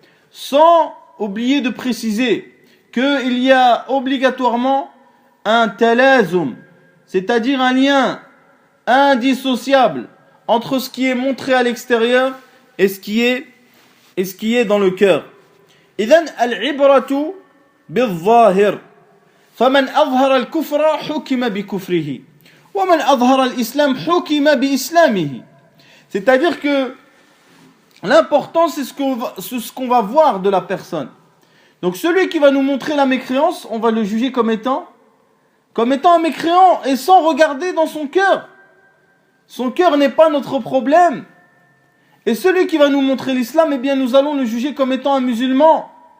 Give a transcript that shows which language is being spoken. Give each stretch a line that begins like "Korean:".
French: Sans oublier de préciser qu'il y a obligatoirement un talazum, c'est-à-dire un lien indissociable entre ce qui est montré à l'extérieur et ce qui est dans le cœur.
Arabic: إذن العبرة بالظاهر فمن أظهر الكفر حكم بكفره ومن أظهر الإسلام حكم بإسلامه.
French: C'est-à-dire que l'important c'est ce qu'on va voir de la personne. Donc celui qui va nous montrer la mécréance, on va le juger comme étant un mécréant et sans regarder dans son cœur. Son cœur n'est pas notre problème. Et celui qui va nous montrer l'islam, eh bien nous allons le juger comme étant un musulman.